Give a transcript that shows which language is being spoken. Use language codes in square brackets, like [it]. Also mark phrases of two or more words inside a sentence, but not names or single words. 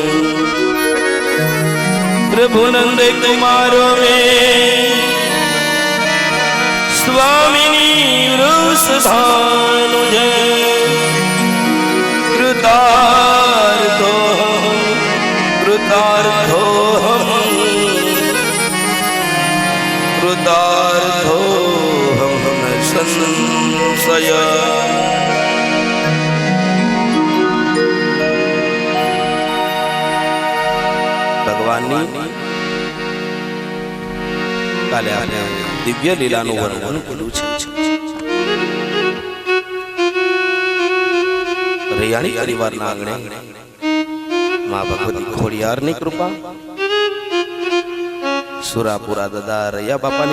[sa] प्रभुनंद कुमारो में स्वामिनी वृषभानुज कृतार्थोऽहं न संशय [gu] ભગવાનની કાલે આપણે દિવ્ય લીલાનું વર્ણન કર્યું છે. રૈયાણી પરિવારના આંગણે માં ભગવતી ખોડિયારની કૃપા, સુરાપુરા દાદા રૈયા બાપાની